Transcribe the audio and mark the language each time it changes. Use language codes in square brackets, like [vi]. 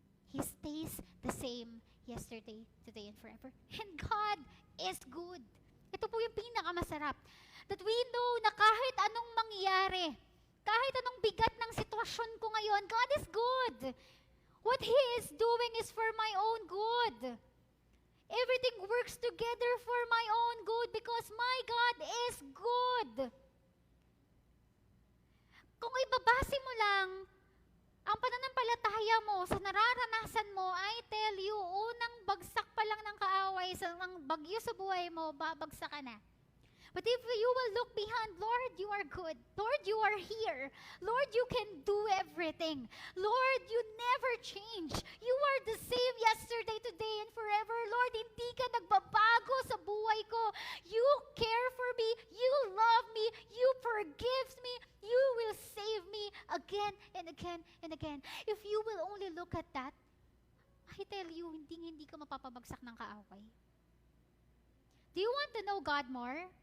[en] He stays the same yesterday, today, and forever. And God is good. [tl] Ito po yung pinakamasarap. [en] That we know [tl] na kahit anong mangyari, kahit anong bigat ng sitwasyon ko ngayon, [en] God is good. What He is doing is for my own good. Everything works together for my own good because my God is good. [tl] Kung ibabase mo lang ang pananampalataya mo sa nararanasan mo, [en] I tell you, [tl] unang bagsak pa lang ng kaaway, ng bagyo sa buhay mo, babagsak ka na. [en] But if you will look behind, Lord, you are good. Lord, you are here. Lord, you can do everything. Lord, you never change. You are the same yesterday, today, and forever. [tl] Lord, hindi ka nagbabago sa buhay ko. [en] You care for me. You love me. You forgive me. You will save me again and again and again. If you will only look at that, I tell you, [tl] hindi ka mapapabagsak ng kaaway. [en] Do you want to know God more?